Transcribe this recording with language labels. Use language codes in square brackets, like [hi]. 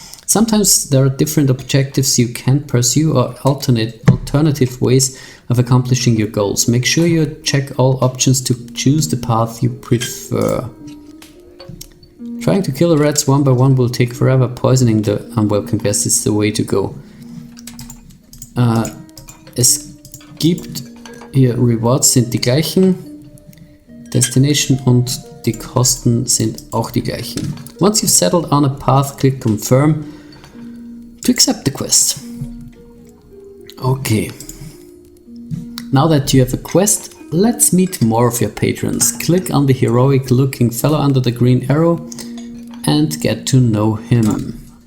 [en] Sometimes there are different objectives you can pursue or alternative ways of accomplishing your goals. Make sure you check all options to choose the path you prefer. Trying to kill the rats one by one will take forever. Poisoning the unwelcome guests is the way to go. [de] Es gibt hier Rewards sind die gleichen. Destination und die Kosten sind auch die gleichen. [en] Once you've settled on a path, click Confirm to accept the quest. Okay. Now that you have a quest, let's meet more of your patrons. Click on the heroic looking fellow under the green arrow and get to know him.